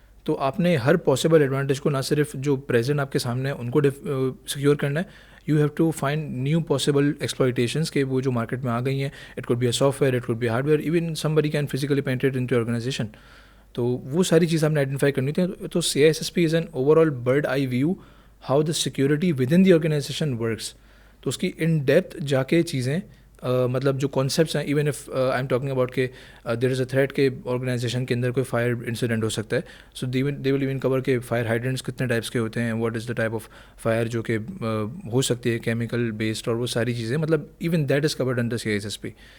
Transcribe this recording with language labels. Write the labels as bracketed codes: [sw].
[ur] تو آپ نے ہر پاسبل ایڈوانٹیج کو نہ صرف جو پریزنٹ آپ کے سامنے ہے ان کو سیکیور کرنا ہے, [en] you have to find new possible exploitations [ur] کہ وہ جو مارکیٹ میں آ گئی ہیں. [en] It could be a software, it could be hardware, even somebody can physically penetrate into organisation. [ur] تو وہ ساری چیزیں آپ نے آئیڈینٹیفائی کرنی تھی. [en] تو CISSP is an overall bird eye view how the security within the organization works. [ur] تو اس کی ان ڈیپتھ جا کے چیزیں مطلب جو کانسیپٹس ہیں, [en] even if I am talking about [ur] کہ دیر از اے تھریٹ کہ آرگنائزیشن کے اندر کوئی فائر انسیڈنٹ ہو سکتا ہے, [en] so they will even cover [ur] کہ فائر ہائیڈرنٹس کتنے ٹائپس کے ہوتے ہیں, [en] what is the type of fire [ur] جو کہ ہو سکتی ہے کیمیکل بیسڈ, اور وہ ساری چیزیں مطلب [en] Even that is covered under CISSP.